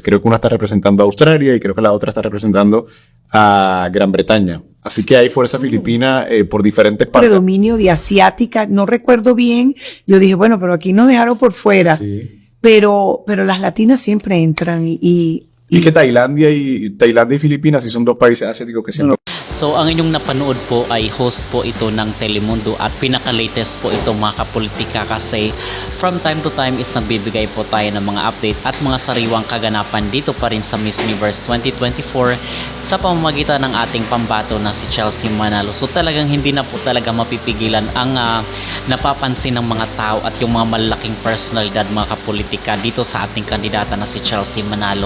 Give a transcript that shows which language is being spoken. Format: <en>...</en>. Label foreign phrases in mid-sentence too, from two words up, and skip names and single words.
<es>Creo que una está representando a Australia y creo que la otra está representando a Gran Bretaña. Así que hay fuerza filipina por diferentes partes. Predominio de asiática, no recuerdo bien. Yo dije, bueno, pero aquí nos dejaron por fuera. Sí. Pero las latinas siempre entran y Y que Tailandia y Filipinas sí son 2 países asiáticos que siempre</es> <tl>So ang inyong napanood po ay host po ito ng Telemundo at pinaka-latest po ito mga kapolitika kasi</tl> <en>from time to time</en> <tl>is nagbibigay po tayo ng mga update at mga sariwang kaganapan dito pa rin sa Miss Universe 2024 sa pamamagitan ng ating pambato na si Chelsea Manalo. So talagang hindi na po talaga mapipigilan ang napapansin ng mga tao at yung mga malalaking personalidad mga kapolitika dito sa ating kandidata na si Chelsea Manalo.</tl>